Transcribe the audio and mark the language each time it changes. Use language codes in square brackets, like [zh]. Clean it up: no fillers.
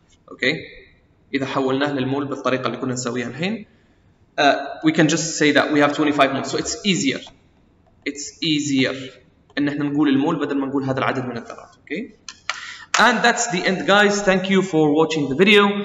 [ar] اوكي إذا حولناه للمول بالطريقة اللي كنا نسويها الحين [en] we can just say that we have 25 moles, so it's easier. it's easier [ar] ان احنا نقول المول بدل ما نقول هذا العدد من الذرات. [en] Okay, and that's the end, guys. Thank you for watching the video.